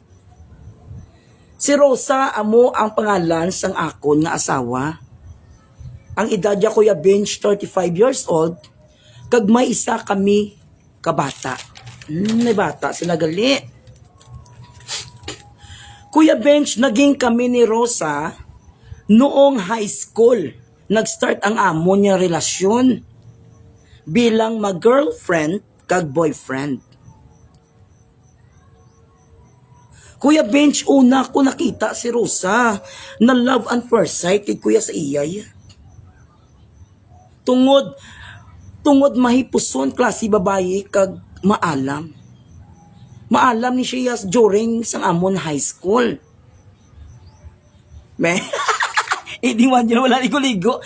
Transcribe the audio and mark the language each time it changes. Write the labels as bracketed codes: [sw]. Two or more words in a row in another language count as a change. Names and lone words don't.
[hil] Si Rosa amo ang pangalan sang akon nga asawa. Ang edad niya Kuya Bench [en] 35 years old [hil] kag may isa kami kabata. May bata sila gali. Kuya Bench, naging kami ni Rosa noong high school. Nag-start ang amon niya relasyon bilang mag-girlfriend kag boyfriend. Kuya Bench, una ko nakita si Rosa na [en] love and first sight [hil] kay Kuya sa iyay. Tungod mahipuson klase babayi kag maalam. Maalam ni siya during sang amon high school. [tl] Hindi man yun, wala ligo-ligo.